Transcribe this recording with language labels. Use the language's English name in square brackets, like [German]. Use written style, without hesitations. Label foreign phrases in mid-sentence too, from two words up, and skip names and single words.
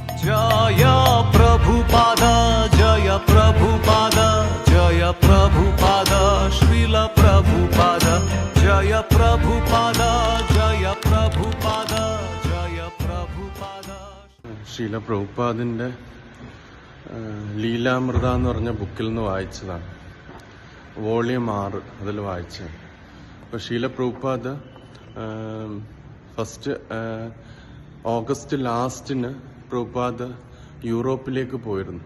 [Hindi] जय प्रभुपाद जय प्रभुपाद जय प्रभुपाद श्रील प्रभुपाद जय प्रभुपाद जय प्रभुपाद जय प्रभुपाद. [Malayalam] ശ്രീല പ്രഭുപാദിൻ്റെ ലീലാമൃത എന്ന് പറഞ്ഞ ബുക്കിൽ നിന്ന് വായിച്ചതാണ്. വോളിയം 6 അതിൽ വായിച്ചത്. അപ്പോൾ ശ്രീല പ്രഭുപാദ് [English] first August [Malayalam] ലാസ്റ്റിന് പ്രഭുപാദ് യൂറോപ്പിലേക്ക് പോയിരുന്നു.